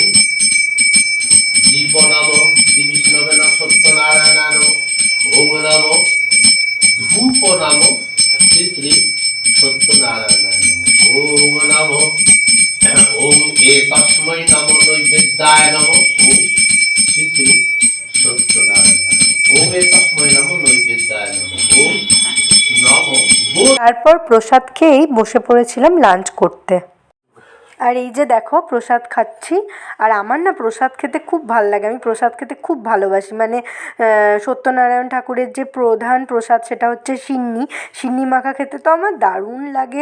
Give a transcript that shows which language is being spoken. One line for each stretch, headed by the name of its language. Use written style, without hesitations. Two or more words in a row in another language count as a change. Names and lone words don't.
Sanskrit: दीप नमः श्री विष्णवे नमः सत्यनारायणाय नमः ओम नमः धूप नमः श्री श्री सत्यनारायणाय नमः ओम नमः ओम एतस्मै नमो नैवेद्याय नमः ओम श्री श्री सत्यनारायणाय ओम एतस्मै नमो नैवेद्याय नमः ओम।
Bangla: তারপর প্রসাদ খেয়েই বসে পড়েছিলাম লাঞ্চ করতে। আর এই যে দেখো প্রসাদ খাচ্ছি। আর আমার না প্রসাদ খেতে খুব ভাল লাগে, আমি প্রসাদ খেতে খুব ভালোবাসি। মানে সত্যনারায়ণ ঠাকুরের যে প্রধান প্রসাদ সেটা হচ্ছে সিন্নি, সিন্নি মাখা খেতে তো আমার দারুণ লাগে।